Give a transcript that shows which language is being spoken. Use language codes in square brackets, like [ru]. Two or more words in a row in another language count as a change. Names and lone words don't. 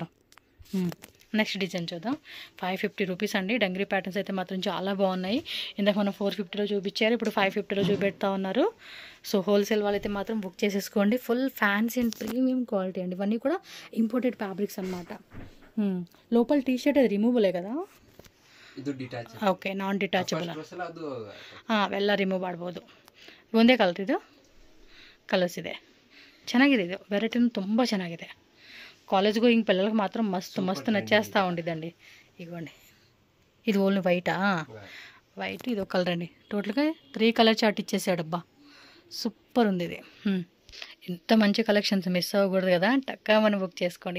[en] next design [te] చూద్దాం. 550 రూపీస్ అండి. [en] dungaree patterns [te] అయితే మాత్రం చాలా బాగున్నాయి. ఇందాక మనం 450లో చూపించారు, ఇప్పుడు 550లో చూపెడతా ఉన్నారు. సో హోల్సేల్ వాళ్ళైతే మాత్రం బుక్ చేసేసుకోండి. [en] full fancy and premium quality [te] అండి. ఇవన్నీ కూడా [en] imported fabrics [te] అనమాట. లోపల టీ షర్ట్ అది రిమూవబులే కదా? [en] okay, non-detachable. [kn] ಅವೆಲ್ಲ ರಿಮೂವ್ ಮಾಡ್ಬೋದು. ಒಂದೇ ಕಲರ್ ಇದು ಕಲರ್ಸ್ ಇದೆ. ಚೆನ್ನಾಗಿದೆ ಇದು ವೆರೈಟಿನೂ ತುಂಬ ಚೆನ್ನಾಗಿದೆ. [en] college going [te] పిల్లలకు మాత్రం మస్తు నచ్చేస్తూ ఉండిద్దండి. ఇదిగోండి, ఇది [en] only white? [te] వైట్, ఇది ఒక కలర్ అండి. టోటల్గా 3 [en] color chart [te] ఇచ్చేసాడబ్బా, సూపర్ ఉంది ఇది. ఇంత మంచి కలెక్షన్స్ మిస్ అవ్వకూడదు కదా, టక్కా మనం బుక్ చేసుకోండి.